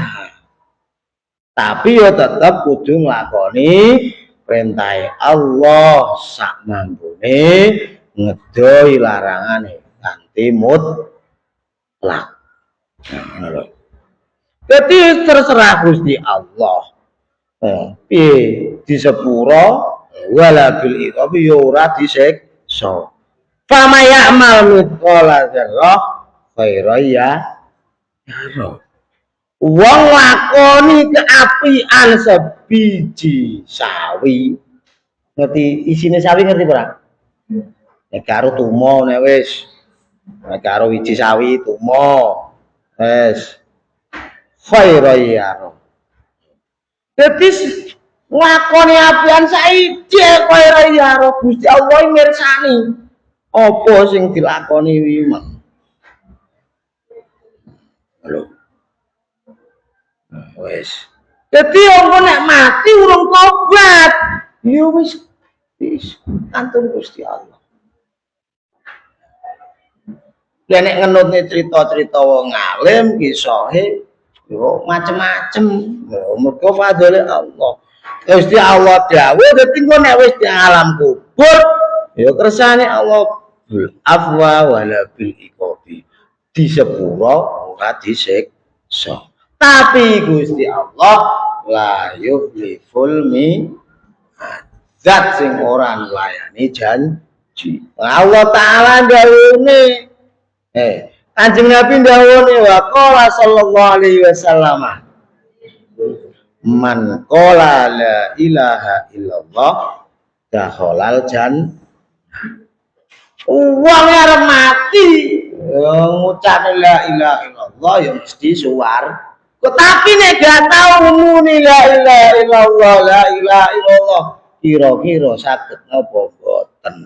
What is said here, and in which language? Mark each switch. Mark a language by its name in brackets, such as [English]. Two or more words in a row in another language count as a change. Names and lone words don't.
[Javanese] Tapi yo tetep kudu nglakoni perintah Allah sak mampune ngedoi larangane kanthi mutlak. Ngono. Dadi terserah Gusti Allah. Piye disepuro [Arabic] ولا بالعقاب [Javanese] ya ora disiksa. [Arabic] فمن يعمل مثقال ذرة خيرا يره. [Javanese] Wong lakoni keapian sebiji sawi. Ngerti isine sawi ngerti ora? Nek karo tumo nek wis. Nek karo wiji sawi tumo. Wis. [Arabic] خيرا يره. [Javanese] Dadi nglakoni apian saiki [Arabic] خيرا يره [Javanese] Gusti Allah mirsani. Apa sing dilakoni wimen. Lho. Wis. Dadi engko nek mati urung tobat, ya wis kantun Gusti Allah. Lah nek ngenutne cerita-cerita wong alim kisahe yo macem-macem. Mergo fadhole Allah. Gusti Allah dawuh dadi engko nek wis di alam kubur ya kersane Allah [Arabic] بالعفو ولا بالعقاب. [Javanese] Disepuro ora disiksa. Tapi Gusti Allah [Arabic] لا يخلف [Javanese] zat sing ora nglayani janji. Allah Ta'ala dawuhne Kanjeng Nabi dawuhne [Arabic] وقال صلى الله عليه وسلم من قال لا إله إلا الله دخل الجنة. [Javanese] Wong arep mati ngucap [Arabic] لا إله إلا الله [Javanese] ya mesti suwarga. Tapi nek gak tau muni [Arabic] لا إله إلا الله, [Javanese] kira-kira saged napa boten?